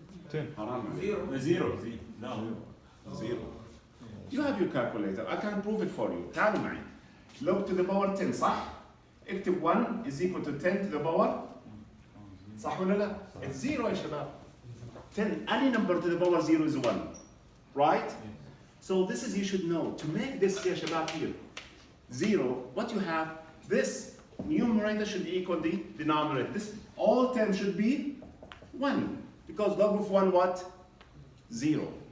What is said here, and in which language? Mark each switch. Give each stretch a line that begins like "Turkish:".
English: 10.
Arabic: Haram.
English: 0. No. 0. You have your calculator, I can prove it for you.
Arabic: تعالوا معي.
English: Log to the power 10 صح؟ اكتب 1 is equal to 10 to the power.
Arabic: صح ولا لا؟
English: It's 0 يا شباب. 10, any number to the power 0 is 1. Right? So this is, you should know, to make this يا شباب here 0, what you have, this numerator should equal the denominator. This, all terms should be 1. Because log of 1 what? 0.